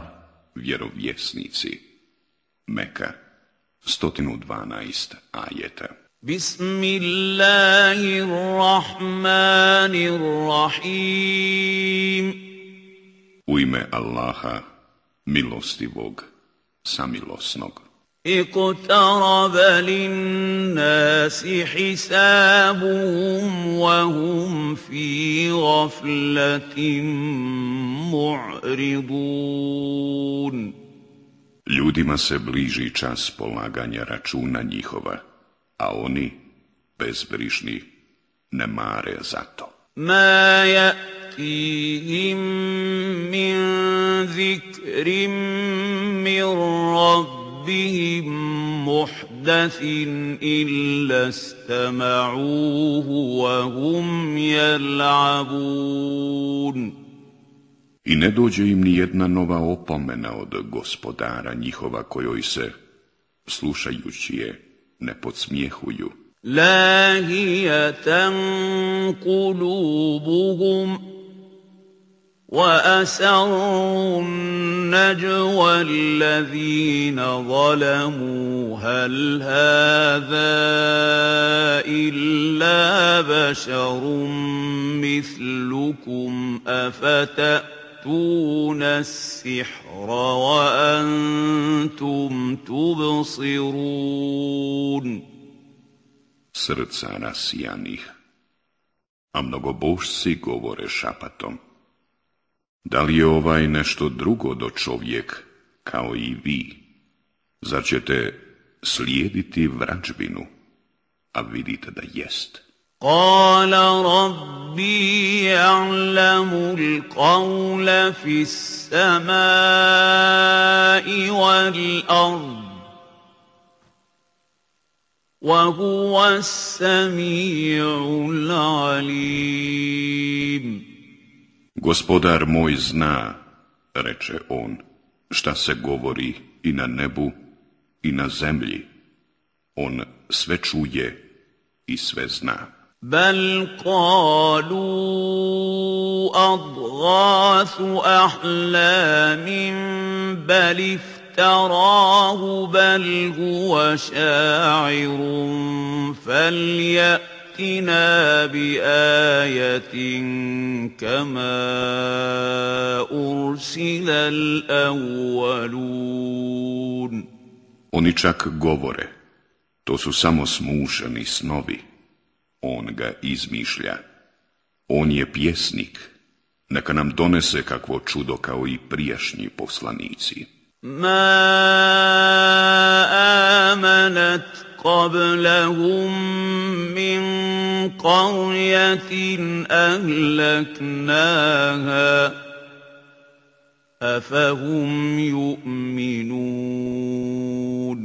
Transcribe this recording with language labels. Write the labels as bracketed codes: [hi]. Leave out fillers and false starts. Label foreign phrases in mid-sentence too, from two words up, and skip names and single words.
[bs] Vjerovjesnici. Meka. 112 ajeta. Bismillahirrahmanirrahim. U ime Allaha, milostivog, samilosnog. [ar] اقترب للناس حسابهم وهم في غفلة معرضون. [bs] Ljudima se bliži čas polaganja računa njihova, a oni, bezbrižni, ne mare za to. [ar] ما يأتيهم من ذكر من ربهم محدث إلا استمعوه وهم يلعبون. [bs] I ne dođe im ni jedna nova opomena od gospodara njihova kojoj se, slušajući je, ne podsmijehuju. [ar] لاهية قلوبهم وأسروا النجوى الذين ظلموا هل هذا إلا بشر مثلكم أفتأتون السحر وأنتم تبصرون. [bs] Srca rasijanih, a mnogobožci govore šapatom. Da li je ovaj nešto drugo do čovjek, kao i vi? Zar ćete slijediti vražbinu, a vidite da jest? [ar] قال ربي يعلم القول في السماء والأرض وهو السميع العليم. [bs] Gospodar moj zna, reče on, šta se govori i na nebu i na zemlji. On sve čuje i sve zna. [ar] بل قالوا أضغاث أحلام بل افتراه بل هو شاعر فليأتنا بآية كما أرسل الأولون. [bs] Oni čak govore, to su samo smušeni snovi. On ga izmišlja. On je pjesnik. Neka nam donese kakvo čudo kao i prijašnji poslanici. [ar] ما آمنت قبلهم من قرية أهلكناها أفهم يؤمنون.